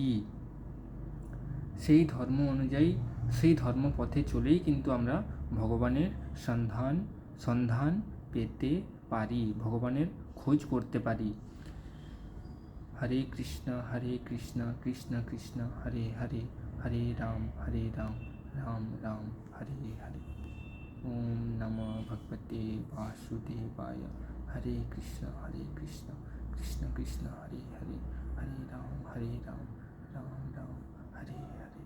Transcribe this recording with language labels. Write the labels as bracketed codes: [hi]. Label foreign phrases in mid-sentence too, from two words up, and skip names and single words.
[bn] সেই ধর্মপথে চলেই কিন্তু আমরা ভগবানের সন্ধান পেতে পারি, ভগবানের খোঁজ করতে পারি। [sa] হরে কৃষ্ণ কৃষ্ণ কৃষ্ণ হরে হরে, হরে রাম রাম রাম হরে হরে। ওম নমো ভগবতে বাসুদেবায়। হরে কৃষ্ণ কৃষ্ণ কৃষ্ণ হরে হরে, হরে রাম রাম রাম হরে হরে।